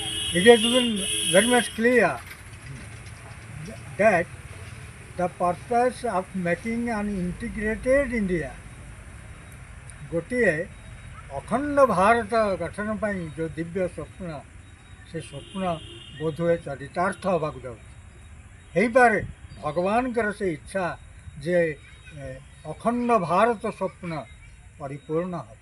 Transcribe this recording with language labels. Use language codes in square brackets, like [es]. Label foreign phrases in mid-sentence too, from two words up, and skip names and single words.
[en] It has been very much clear that the purpose of making an integrated India, [or] ଗୋଟିଏ ଅଖଣ୍ଡ ଭାରତ ଗଠନ ପାଇଁ ଯେଉଁ ଦିବ୍ୟ ସ୍ୱପ୍ନ, ସେ ସ୍ୱପ୍ନ ବୋଧହୁଏ ଚରିତାର୍ଥ ହେବାକୁ ଯାଉଛି। ହେଇପାରେ ଭଗବାନଙ୍କର ସେ ଇଚ୍ଛା ଯେ ଅଖଣ୍ଡ ଭାରତ ସ୍ୱପ୍ନ ପରିପୂର୍ଣ୍ଣ ହେବ।